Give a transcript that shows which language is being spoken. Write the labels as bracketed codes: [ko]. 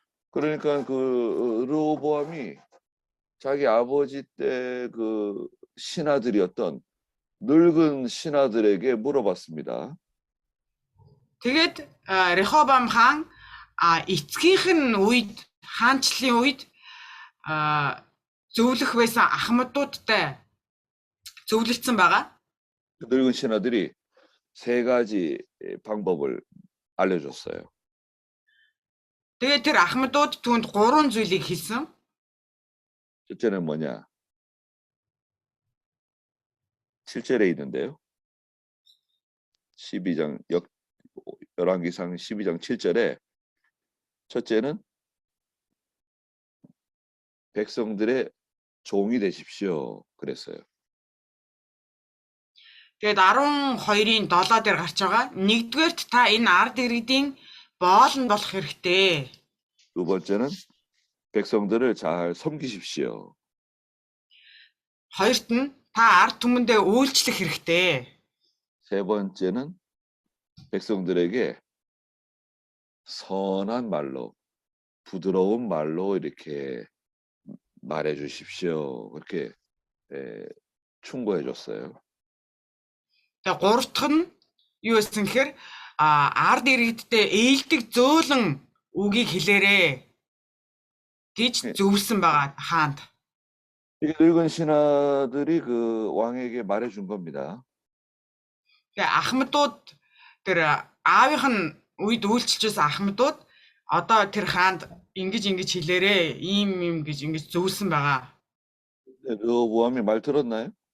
[ko] 그러니까 그 르호보암이 자기 아버지 때 그 신하들이었던 늙은 신하들에게 물어봤습니다. [mn] Тэгээд Рехобам хаан эцгийнх нь үед хаанчлалын үед зөвлөх байсан ахмадуудтай зөвлөлдсөн байгаа. [ko] 그 늙은 신하들이 세 가지 방법을 알려줬어요. [mn] Тэгээд тэр ахмадууд түүнд 3 зүйлийг хэлсэн. [ko] 첫째는 뭐냐? 7절에 있는데요. 12장 열왕기상 12장 7절에 첫째는 백성들의 종이 되십시오. 그랬어요. [mn] Тэгээд 12-ийн 7 дээр гарч байгаа. Нэгдүгээрт та энэ ард иргэдийн боолн болох хэрэгтэй. [ko] 두 번째는 백성들을 잘 섬기십시오. [mn] хоёрт нь та ард түмэндээ үйлчлэх хэрэгтэй. [ko] 세 번째는 백성들에게 선한 말로, 부드러운 말로 이렇게 말해 주십시오. 그렇게 충고해 줬어요. [mn] Тэгээд гурав дахь нь юу гэсэн гэхээр ард иргэдтэй ээлдэг зөөлөн үгийг хэлээрээ гэж зөвлөсөн байгаа хаанд. [ko] 이게 늙은 신하들이 그 왕에게 말해 준 겁니다. [mn] Тэгээд ахмадууд тэр аавынх нь үед үйлчилжсэн ахмадууд одоо тэр хаанд ингэж хэлээрээ ийм гэж ингэж зөвлөсөн байгаа. [ko] 르호보암이 말 들었나요?